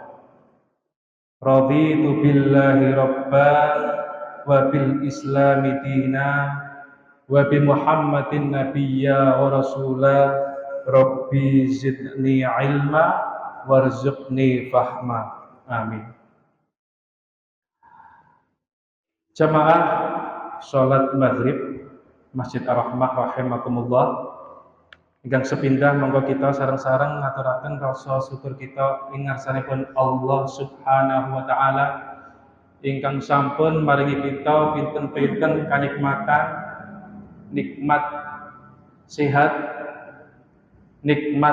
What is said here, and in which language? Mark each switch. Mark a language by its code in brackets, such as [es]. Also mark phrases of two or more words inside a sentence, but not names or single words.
[ar] رضيت بالله ربا وبالإسلام دينا وبمحمد نبيا ورسولا. رب زدني علما وارزقني فهما. Amin. [jv] Jamaah salat maghrib Masjid Ar-Rahmah rahimakumullah ingkang sepindah monggo kita sareng-sareng ngaturaken rasa syukur kita ing ngarsanipun [ar] الله سبحانه وتعالى [jv] ingkang sampun maringi kita pinten-pinten kanikmatan, nikmat sehat, nikmat